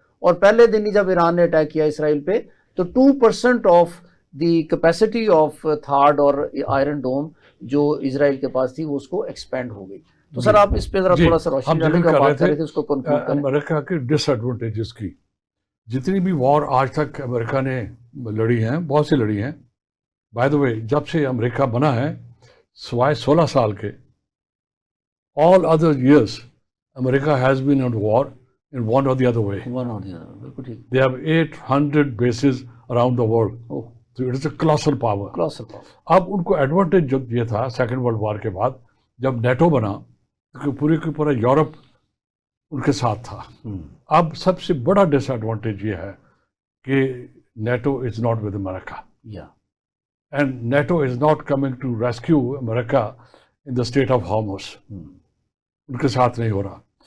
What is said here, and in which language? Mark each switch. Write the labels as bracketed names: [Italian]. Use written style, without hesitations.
[Urdu] اور پہلے دن ہی جب ایران نے اٹیک کیا اسرائیل پہ، تو 2% [English] of the capacity of [Urdu] تھاڈ اور آئرن ڈوم جو اسرائیل کے پاس تھی وہ اس کو ایکسپینڈ ہو گئی. تو سر آپ اس پہ ذرا تھوڑا سا روشنی ڈالیں کہ بات کر رہے تھے اس کو کنکلوڈ کریں. امریکہ کے ڈس ایڈوانٹیجز کی، جتنی بھی وار آج تک امریکہ نے لڑی ہیں، بہت سی لڑی ہیں. [English] by the way, [Urdu] جب سے امریکہ بنا ہے سوائے 16 سال کے، [English] all other years America has been on war in one or the other way. [Urdu] بالکل ٹھیک. [English] They have 800 bases around the world. So it is a colossal power. [Urdu] اب ان کو ایڈوانٹیج جو یہ تھا سیکنڈ ورلڈ وار کے بعد جب نیٹو بنا، تو پورے کے پورا یورپ ان کے ساتھ تھا. اب سب سے بڑا ڈس ایڈوانٹیج یہ ہے کہ [English] NATO is not with America. And NATO is not coming to rescue America in the Strait of Hormuz. [Urdu] ان کے ساتھ نہیں ہو رہا.